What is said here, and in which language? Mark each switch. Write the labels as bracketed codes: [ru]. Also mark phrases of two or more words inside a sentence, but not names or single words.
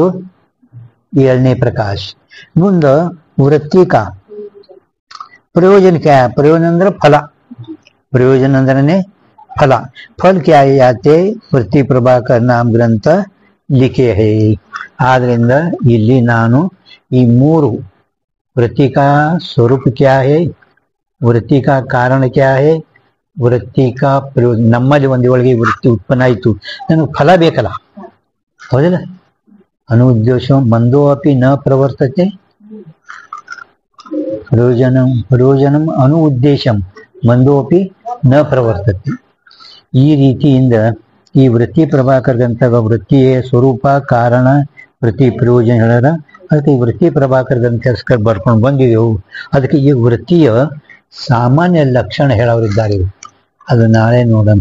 [kn] 7ನೇ ಪ್ರಕಾಶ. ಮುಂದ [hi] वृत्तिक प्रयोजन क्या? [kn] ಪ್ರಯೋಜನ ಅಂದ್ರೆ ಫಲ. ಪ್ರಯೋಜನ ಅಂದ್ರೇನೆ ಫಲ. [hi] फल क्या याते वृत्ति प्रभाकर नाम ग्रंथ लिखे है. [kn] ಆದ್ರಿಂದ ಇಲ್ಲಿ ನಾನು ಈ [hi] 3 वृत्ति का स्वरूप क्या है, वृत्ति का कारण क्या है, वृत्ति का प्रयोजन. [kn] ನಮ್ಮಲ್ಲಿ ಒಂದು ಒಳಗೆ ವೃತ್ತಿ ಉತ್ಪನ್ನ ಆಯಿತು, ನನಗೆ ಫಲ ಬೇಕಲ್ಲ, ಹೌದಿಲ್ಲ? [sa] ಅನುದ್ದೇಶ ಮಂದೋ ಅಪಿ ನ ಪ್ರವರ್ತತೆ, ಪ್ರಯೋಜನಂ ಅನು ಉದ್ದೇಶಂ ಮಂದೋ ಅಪಿ ನ ಪ್ರವರ್ತತೆ. [kn] ಈ ರೀತಿಯಿಂದ ಈ ವೃತ್ತಿ ಪ್ರಭಾಕರ ಗ್ರಂಥದ ವೃತ್ತಿಯ ಸ್ವರೂಪ ಕಾರಣ ವೃತ್ತಿ ಪ್ರಯೋಜನ ಹೇಳಾರ. ಅದಕ್ಕೆ ಈ ವೃತ್ತಿ ಪ್ರಭಾಕರ ಗ್ರಂಥ ಬರ್ಕೊಂಡು ಬಂದಿದ್ದೆವು. ಅದಕ್ಕೆ ಈ ವೃತ್ತಿಯ ಸಾಮಾನ್ಯ ಲಕ್ಷಣ ಹೇಳೋರಿದ್ದಾರೆ, ಅದು ನಾಳೆ ನೋಡೋಣ.